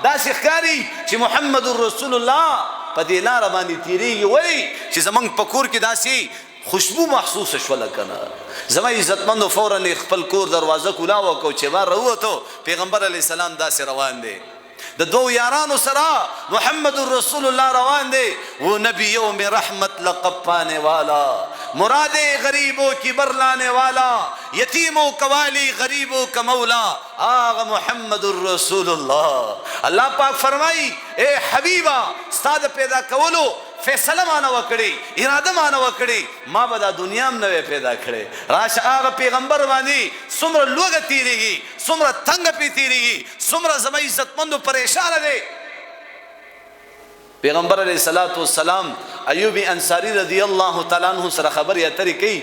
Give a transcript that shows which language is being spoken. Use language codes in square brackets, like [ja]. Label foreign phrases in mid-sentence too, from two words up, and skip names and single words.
[ps] داسې ښکاري چې [ar] محمد رسول الله [ps] په دې لاره باندې تیریږي، ولې چې زمونږ په کور کې داسې خوشبو محسوسه شوله کنه. زما عزتمندو فورا خپل کور دروازه کولاو کو چې بار راووتو، پیغمبر [ar] علیه السلام [ps] داسې روان دی، د 2 یارانو سره [ar] محمد رسول الله [ps] روان دی. [ur] وہ نبی یوم رحمت لقب پانے والا، مراد غریبوں کی برلانے والا، یتیموں کا والی غریبوں کا مولا، آغا [ar] محمد رسول اللہ. [ur] اللہ پاک فرمائی [ps] اے حبیبہ ستا د پیدا کولو فیصله مانه وکړي، اراده مانه وکړي، ما به دا دنیا هم نوې پیدا کړې. راشه هغه پیغمبر باندې څومره لوږه تېرېږي، څومره تنګه پې تېرېږي، څومره زما عزتمندو پریشانه دی. پیغمبر [ar] علیه الصلاۃ والسلام [ps] ایوب انصاری [ar] رضی الله تعالی عنہ [ps] سره خبرې اترې کوي.